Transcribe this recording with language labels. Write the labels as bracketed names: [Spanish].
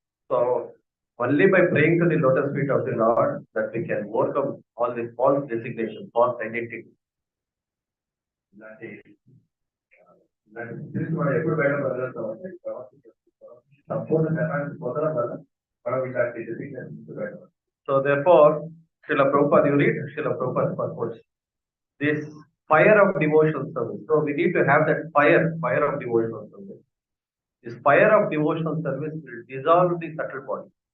[English] So only by praying to the lotus feet of the Lord that we can overcome all this false designation, false identity. [Telugu] ఇలాంటి స్థితి మనం ఎప్పుడు బయటపడగలుగుతామంటే సంపూర్ణ జ్ఞానాన్ని పొందడం వల్ల మనం ఇలాంటి డెసిగ్నేషన్ నుంచి బయటపడతాం. [English] So therefore, Srila Prabhupada, you read Srila Prabhupada's purport. This fire of devotional service. So we need to have that fire of devotional service. This fire of devotional service will dissolve the subtle body.